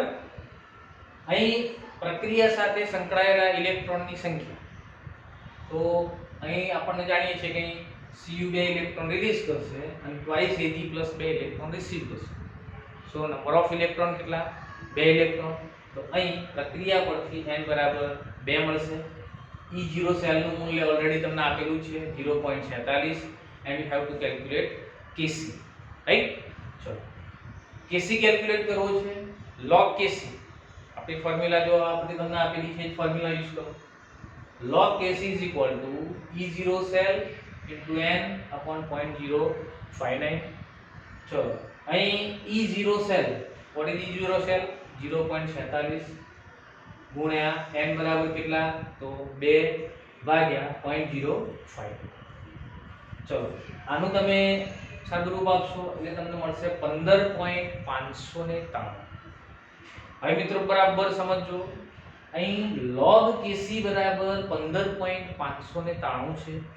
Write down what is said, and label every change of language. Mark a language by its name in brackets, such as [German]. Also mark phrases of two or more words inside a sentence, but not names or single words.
[Gujarati] અહીં પ્રક્રિયા સાથે સંકળાયેલા ઇલેક્ટ્રોનની સંખ્યા, તો અહીં આપણને જાણીએ છીએ કે અહીં Cu 2 ઇલેક્ટ્રોન રિલીઝ કરશે અને [English] twice Ag plus [Gujarati] 2 ઇલેક્ટ્રોન રિસીવ કરશે. [English] so number of electron કેટલા, 2 ઇલેક્ટ્રોન. [Gujarati] તો અહીં પ્રક્રિયા પરથી n બરાબર 2 મળશે. E0 સેલનું મૂલ્ય ઓલરેડી તમને આપેલું છે 0.46 [English] and you have to calculate Kc, [Gujarati] રાઈટ. ચલો Kc કેલ્ક્યુલેટ કરવો છે, log Kc. આપણી ફોર્મ્યુલા જો આપણે તમને આપેલી છે [English] formula use [Gujarati] કરો. [English] log Kc is equal to E0 cell into n upon 0.059. [Gujarati] ચલો અહીં [English] E0 cell, what is E0 cell, [Gujarati] 0.46 ગુણ્યા n બરાબર કેટલા, તો 2 ભાગ્યા 0.05. ચલો આનું તમે સાદુરૂપ આપશો એટલે તમને મળશે 15.593. હવે મિત્રો બરાબર સમજો, અહીં log Kc બરાબર 15.593 છે.